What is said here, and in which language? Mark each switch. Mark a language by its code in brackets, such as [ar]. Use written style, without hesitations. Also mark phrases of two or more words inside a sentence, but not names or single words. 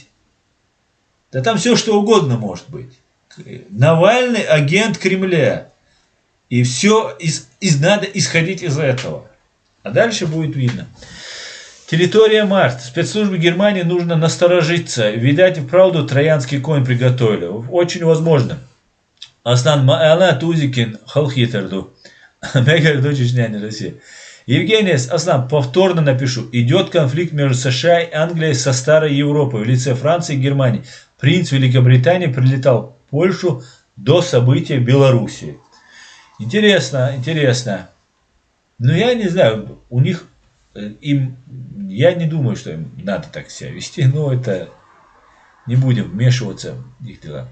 [ru] Да там все что угодно может быть. Навальный агент Кремля. И все, надо исходить из этого. А дальше будет видно. Территория Марс. Спецслужбы Германии нужно насторожиться. Видать, и вправду троянский конь приготовили. Очень возможно. Аслан Маала Тузикин Халхитерду. Мега Чечня, Россия. Евгений Аслан, повторно напишу. Идет конфликт между США и Англией со старой Европой в лице Франции и Германии. Принц Великобритании прилетал в Польшу до события в Белоруссии. Интересно, интересно. Но я не знаю, у них... я не думаю, что им надо так себя вести, но это не будем вмешиваться в их дела.